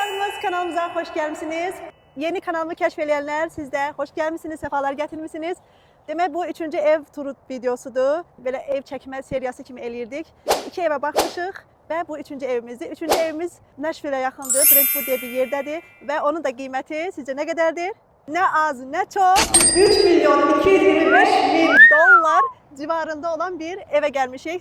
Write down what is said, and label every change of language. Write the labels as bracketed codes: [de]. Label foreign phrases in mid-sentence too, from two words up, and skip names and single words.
[tr] geldiniz kanalımıza, hoş gelmişsiniz. Yeni kanalımı keşfedenler siz de hoş gelmişsiniz, sefalar getirmişsiniz. Demek bu 3. ev turu videosudur. Böyle ev çekme serisi [az] kimi eləyirdik. 2 evə baxmışıq və bu 3. evimizdir. 3. evimiz Nashville-ə yaxındır, Brentwood deyə bir yerdədir və onun da qiyməti sizcə nə qədərdir? Nə az, nə çox 3 milyon 225 min dollar civarında olan bir evə gəlmişik.